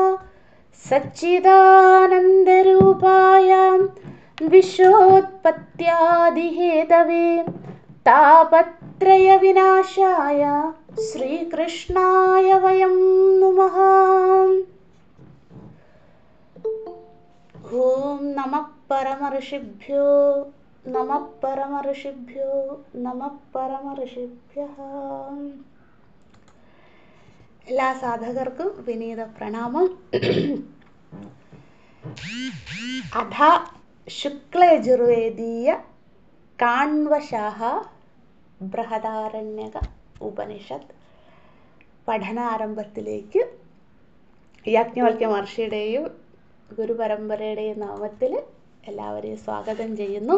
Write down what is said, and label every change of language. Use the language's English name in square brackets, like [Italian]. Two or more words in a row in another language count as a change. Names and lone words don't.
[Sanskrit] सच्चिदानन्दरूपाय विश्वोत्पत्त्यादिहेतवे तापत्रयविनाशाय श्रीकृष्णाय वयं नुमः। ॐ नमः परमऋषिभ्यो नमः परमऋषिभ्यो नमः परमऋषिभ्यः। [Malayalam] എല്ലാ സാധകർക്കും വിനീത പ്രണാമം. അഥ ശുക്ലയജുർവേദീയ കാണ്വശാഃ ബൃഹദാരണ്യക ഉപനിഷത്ത് പഠനാരംഭത്തിലേക്ക് യാജ്ഞവൽക്യ മഹർഷിയുടെയും ഗുരുപരമ്പരയുടെയും നാമത്തിൽ എല്ലാവരെയും സ്വാഗതം ചെയ്യുന്നു.